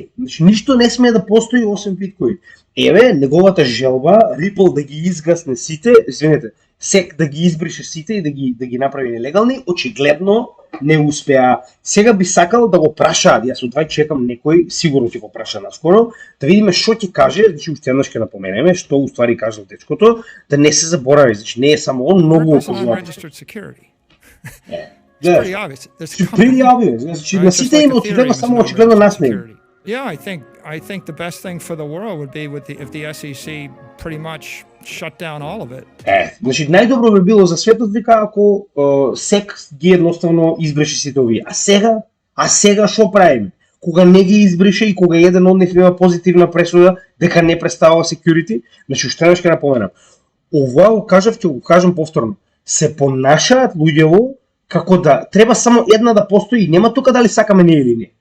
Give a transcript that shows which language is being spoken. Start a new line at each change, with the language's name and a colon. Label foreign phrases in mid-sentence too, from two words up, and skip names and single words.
Macedonian: Значи ништо не смее да постои освен биткоин. Еве неговата желба Ripple да ги изгасне сите, извинете, SEC да ги избрише сите и да ги направи нелегални, очигледно не успеа. Сега би сакал да го прашаат, јас од вај чекам некој, сигурно ќе го праша наскоро, да видиме што ќе каже, значи уште еднаш ќе напоменеме што уствари кажал дечкото, да не се заборави, значи не е само он, многу окружува.
English: It's pretty obvious. There's a Pretty company, obvious. Значи right?
Macedonian: на
English: Just
Macedonian: сите
English: like
Macedonian: им
English: Ethereum
Macedonian: очигледно
English: is
Macedonian: само
English: an
Macedonian: очигледно
English: unregistered
Macedonian: нас не.
English: security. Yeah, I think the best thing for the world would be if the SEC pretty much shut down all of it.
Macedonian: Значи најдобро би било за светот вика ако SEC ги едноставно избрише сите овие. А сега што правиме? Кога не ги избрише и кога еден од нив има позитивна пресуда дека не представува security, значи уште еднаш ќе напоменам. Ова го кажав, ќе го кажам повторно. Се понашаат луѓево како да треба само една да постои и нема тука дали сакаме не или не.